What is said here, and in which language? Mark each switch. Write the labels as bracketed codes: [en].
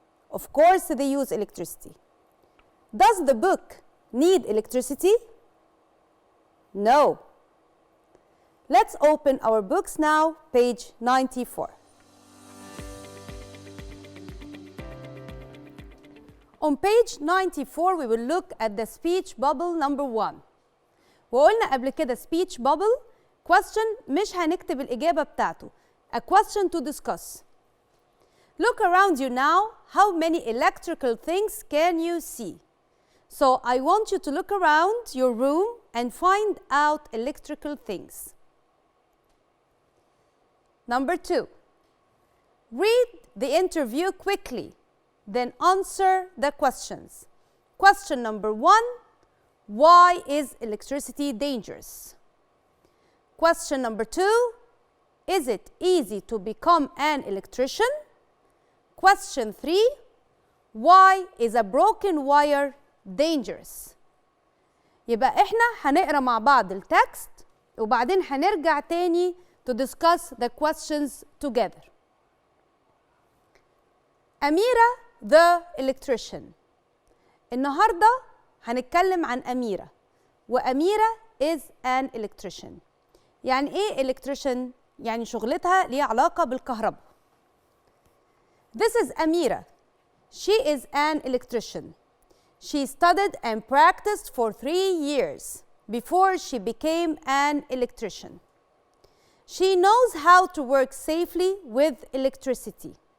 [en] Of course they use electricity. Does the book need electricity? No. Let's open our books now, page 94. On page 94, we will look at the speech bubble number 1. [ar] وقلنا قبل كده speech bubble question مش هنكتب الإجابة بتاعته. [en] A question to discuss. Look around you now. How many electrical things can you see? So I want you to look around your room and find out electrical things. Number 2, read the interview quickly, then answer the questions. Question number 1, why is electricity dangerous? Question number 2, is it easy to become an electrician? Question 3, why is a broken wire dangerous? [ar] يبقى احنا هنقرا مع بعض التكست وبعدين هنرجع تاني to discuss the questions together. [en] Amira the electrician. [ar] النهاردة هنتكلم عن أميرة وأميرة is an electrician. يعني إيه electrician؟ يعني شغلتها ليها علاقة بالكهرباء. [en] This is Amira. She is an electrician. She studied and practiced for 3 years before she became an electrician. She knows how to work safely with electricity.